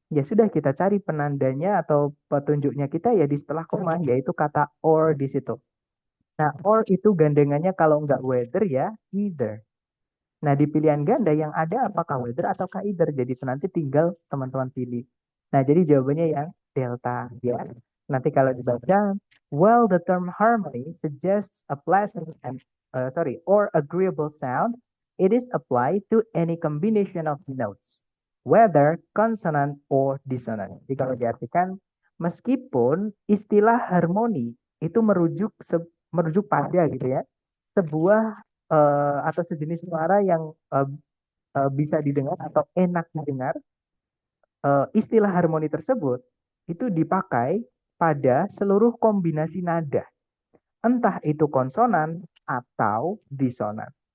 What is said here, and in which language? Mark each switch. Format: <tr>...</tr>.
<id>Ya sudah, kita cari penandanya atau petunjuknya kita ya di setelah koma, yaitu kata or di situ. Nah, or itu gandengannya kalau nggak whether ya either. Nah, di pilihan ganda yang ada apakah whether ataukah either. Jadi itu nanti tinggal teman-teman pilih. Nah, jadi jawabannya yang delta ya. Nanti kalau dibaca,</id> <en>well the term harmony suggests a pleasant and or agreeable sound, it is applied to any combination of notes, whether consonant or dissonant.</en> <id>Jadi kalau diartikan, meskipun istilah harmoni itu merujuk pada gitu ya, sebuah atau sejenis suara yang bisa didengar atau enak didengar, istilah harmoni tersebut itu dipakai pada seluruh kombinasi nada, entah itu konsonan atau disonan.</id>